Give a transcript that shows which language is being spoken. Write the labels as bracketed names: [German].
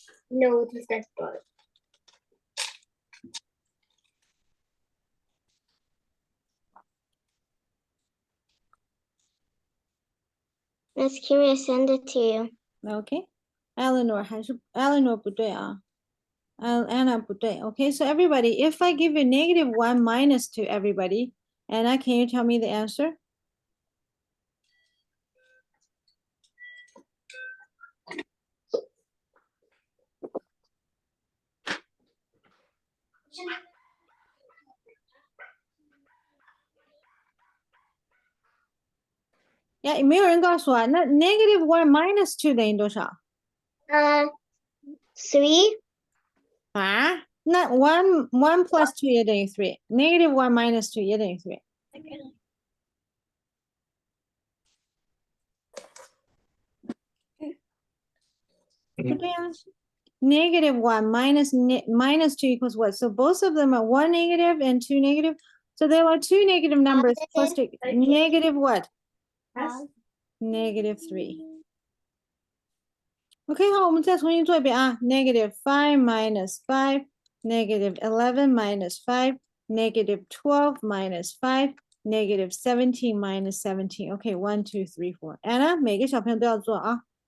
[English] No, it was that part. Miss Curie, send it to you. Okay. [Chinese] Eleanor 还是 Eleanor 不对啊。 Anna 不对。 [English] Okay, so everybody, if I give you -1 minus to everybody, Anna, can you tell me the answer? [Chinese] Yeah, 没有人告诉我，那-1 minus 2等于多少？ 3. 啊？那 1 plus 2也等于 3， -1 minus 2也等于 3。不对啊。- [English] 1 minus 2 equals what? So both of them are 1 negative and 2 negative. So there are 2 negative numbers plus to negative what? -3. [Chinese] OK， 好，我们再重新做一遍啊。 [English] -5 minus 5, -11 minus 5, -12 minus 5, -17 minus 17. OK, 1, 2, 3, 4. [Chinese] Anna，每个小朋友都要做啊。